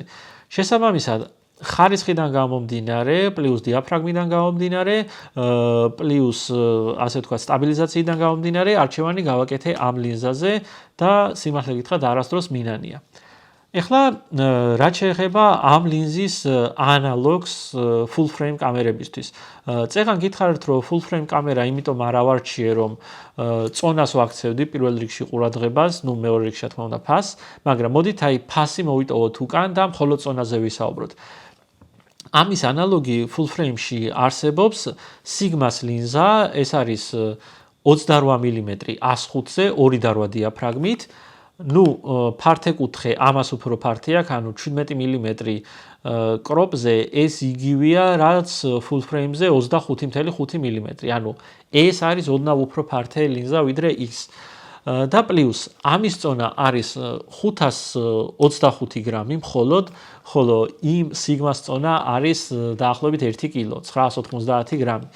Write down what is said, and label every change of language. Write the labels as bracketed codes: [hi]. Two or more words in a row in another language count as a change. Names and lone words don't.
[ka] შესაბამისად, ხარისხიდან გამომდინარე, პლუს დიაფრაგმიდან გამომდინარე, პლუს ასე ვთქვათ, სტაბილიზაციიდან გამომდინარე, არჩევანი გავაკეთე ამ ლინზაზე და სიმართლე გითხრათ, არასდროს მინანია. ეხლა რაც შეეხება ამ ლინზის ანალოგს [en] full frame [ka] კამერებისთვის. წეგან გითხარით, რომ [en] full frame [ka] კამერა იმიტომ არ ავარჩიე, რომ წონას ვაქცევდი პირველ რიგში ყურადღებას, ნუ მეორე რიგში რა თქმა უნდა ფასს, მაგრამ მოდით აი ფასი მოვიტოვოთ უკან და მხოლოდ წონაზე ვისაუბროთ. ამის ანალოგი [en] full frame- [ka] ში არსებობს Sigma-ს ლინზა, ეს არის 28 მმ 105-ზე 2.8 დიაფრაგმით. ნუ ფართეკუთხე ამას უფრო ფართი აქვს, ანუ 17 მმ კროპზე ეს იგივეა, რაც [en] full frame- [ka] ზე 25.5 მმ. ანუ ეს არის ოდნავ უფრო ფართე ლინზა ვიდრე ის. და პლუს ამის წონა არის 525 გრამი მხოლოდ, ხოლო იმ Sigma-ს წონა არის დაახლოებით 1 კილო, 990 გრამი.